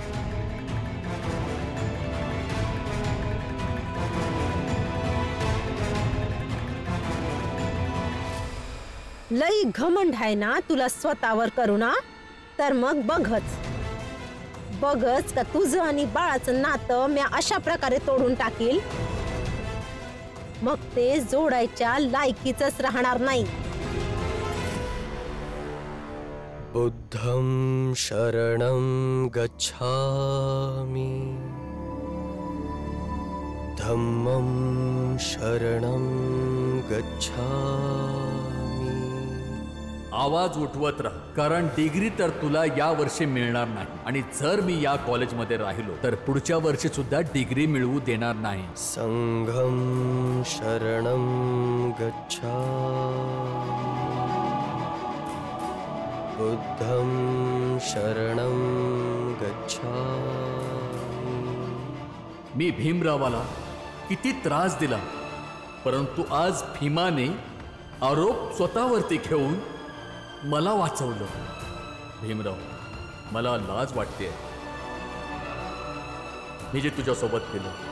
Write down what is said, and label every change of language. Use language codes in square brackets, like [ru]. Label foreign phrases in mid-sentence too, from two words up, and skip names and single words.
[mr] लई घमंड आहे ना तुला स्वतःवर करू ना तर मग बघच का तुझं आणि बाळाचं नातं मी अशा प्रकारे तोडून टाकील मग ते जोडायच्या लायकीचंच राहणार नाही. [pi] बुद्धं शरणं गच्छामि धम्मं शरणं गच्छामि. [mr] आवाज उठवत राहा कारण डिग्री तर तुला या वर्षी मिळणार नाही आणि जर मी या कॉलेजमध्ये राहिलो तर पुढच्या वर्षी सुद्धा डिग्री मिळवू देणार नाही. [pi] संघं शरणं गच्छामि बुद्धं शरणं गच्छामि. [mr] मी भीमरावाला किती त्रास दिला परंतु आज भीमाने आरोप स्वतःवरती घेऊन मला वाचवलं. भीमराव मला लाज वाटते मी जे तुझ्यासोबत केलं.